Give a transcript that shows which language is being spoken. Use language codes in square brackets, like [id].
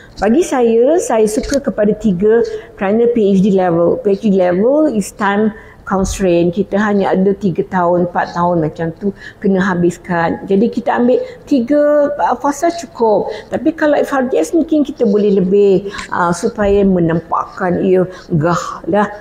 [ms] Bagi saya suka kepada 3 kerana PhD level. [en] PhD level is time constraint. [ms] Kita hanya ada 3 tahun, 4 tahun macam tu kena habiskan. Jadi kita ambil 3 fasa cukup. Tapi kalau FRJS mungkin kita boleh lebih supaya menampakkan ia gah lah.